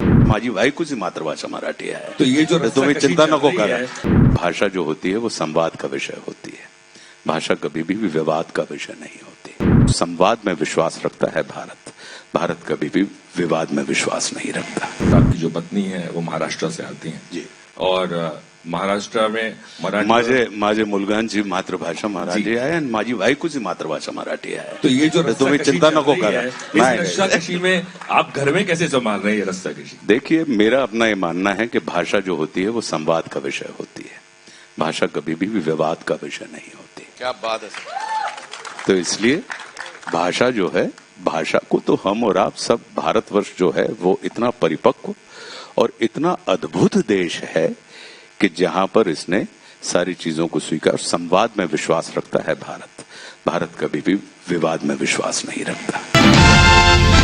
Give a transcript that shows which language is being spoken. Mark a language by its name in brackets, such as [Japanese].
[Marathi] माझी बायकोच मातृभाषा मराठी आहे, [Hindi] तो ये जो तुम्हें चिंता [Marathi] नको करा। [Hindi] भाषा जो होती है वो संवाद का विषय होती है, भाषा कभी भी विवाद का विषय नहीं होती। संवाद में विश्वास रखता है भारत, भारत कभी भी विवाद में विश्वास नहीं रखता। आपकी जो पत्नी है वो महाराष्ट्र से आती हैं जी, और महाराष्ट्र में मराठी [Marathi] माझे मुलगांची मातृभाषा मराठी आहे आणि माझी बायकोची मातृभाषा मराठी आहे, [Hindi] तो ये जो तुम्हें चिंता [Marathi] नको करा। [Hindi] रस्साकशी में आप घर में कैसे संभाल रहे हैं रस्साकशी? देखिए, मेरा अपना ये मानना है कि भाषा जो होती है वो संवाद का विषय होती है, भाषा कभी भी विवाद का विषय नहीं होती। क्या बात है। तो इसलिए भाषा जो है, भाषा को तो हम और आप सब, भारतवर्ष जो है वो इतना परिपक्व और इतना अद्भुत देश है कि जहां पर इसने सारी चीजों को स्वीकार, संवाद में विश्वास रखता है भारत, भारत कभी भी विवाद में विश्वास नहीं रखता।